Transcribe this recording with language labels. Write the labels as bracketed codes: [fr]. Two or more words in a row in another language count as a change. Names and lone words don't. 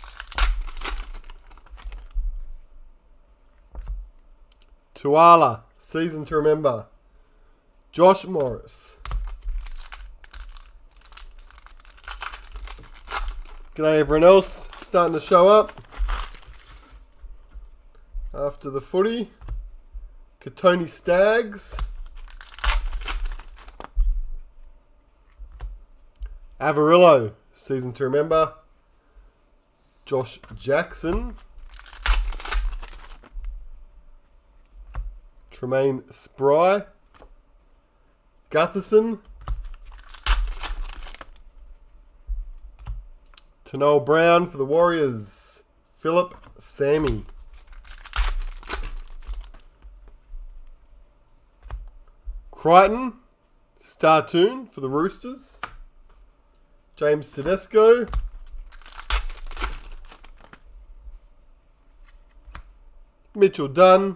[en] Tuala, Season to Remember. Josh Morris. G'day everyone else, starting to show up after the footy. Katoni Staggs. Avarillo, Season to Remember. Josh Jackson. Tremaine Spry. Gutherson. Tanol Brown for the Warriors. Philip Sammy. Crichton. Startoon for the Roosters. James Tedesco. Mitchell Dunn.